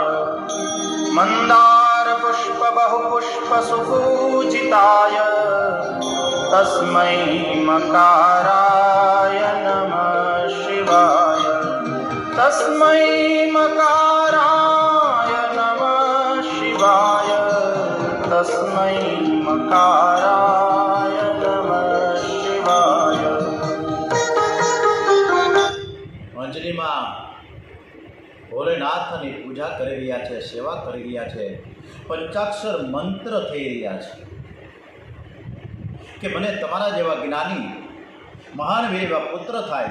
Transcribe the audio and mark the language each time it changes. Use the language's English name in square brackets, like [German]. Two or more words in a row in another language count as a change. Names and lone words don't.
[Sanskrit] मंदार पुष्प बहुपुष्प सुपूजिताय तस्मै मकाराय नमः शिवाय. तस्मै मकाराय नमः शिवाय. તસ્મૈ મકારાય નમઃ શિવાય. [Gujarati] અંજલિમાં ભોલેનાથની પૂજા કરી રહ્યા છે, સેવા કરી રહ્યા છે, પંચાક્ષર મંત્ર થઈ રહ્યા છે કે મને તમારા જેવા જ્ઞાની મહાન વીર એવા પુત્ર થાય.